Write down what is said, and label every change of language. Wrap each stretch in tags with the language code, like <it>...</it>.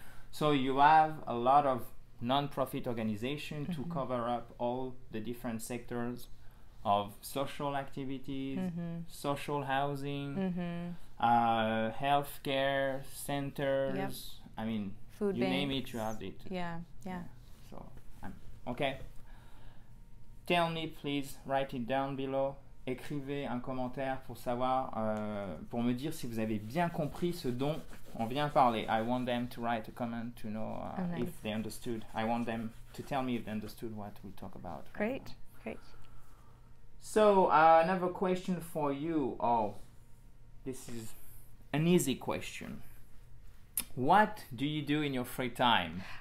<en>So you have a lot of non-profit organizations to cover up all the different sectors of social activities, social housing, healthcare centers. I mean, food you banks. name it, you have it. Yeah. So, okay. Tell me, please, write it down below.</en> <fr>Écrivez un commentaire pour savoir, pour me dire si vous avez bien compris ce dont on vient parler.</fr> <en>I want them to write a comment to know if they understood. I want them to tell me if they understood what we talk about. Great. So, another question for you. Oh, this is an easy question. What do you do in your free time?</en>